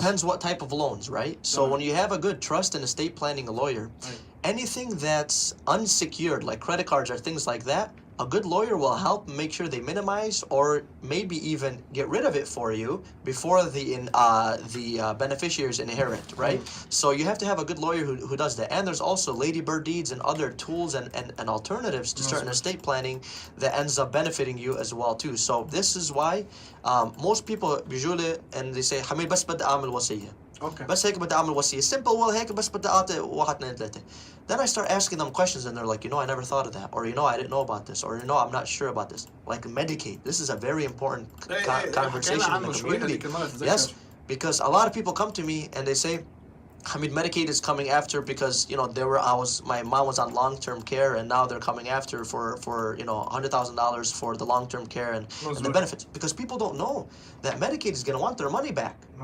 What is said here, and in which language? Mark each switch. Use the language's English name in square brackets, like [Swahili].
[English] Depends what type of loans, right? So when you have a good trust and estate planning lawyer, anything that's unsecured, like credit cards or things like that, a good lawyer will help make sure they minimize or maybe even get rid of it for you before the beneficiaries inherit, right? So you have to have a good lawyer who does that. And there's also ladybird deeds and other tools and alternatives to certain estate planning that ends up benefiting you as well too. So this is why most people usually and they say Hameed [Arabic] بس بدي أعمل وصية. [English] Okay. [Arabic] بس هيك بدي أعمل وصية. [English] Simple well [Arabic] هيك بس بدي أعطي 1 2 3. [English] Then I start asking them questions and they're like, I never thought of that, or I didn't know about this, or I'm not sure about this. Like Medicaid, this is a very important conversation in the community. Yes, because a lot of people come to me and they say, Hameed, Medicaid is coming after because my mom was on long-term care and now they're coming after for $100,000 for the long-term care and the benefits, because people don't know that Medicaid is going to want their money back.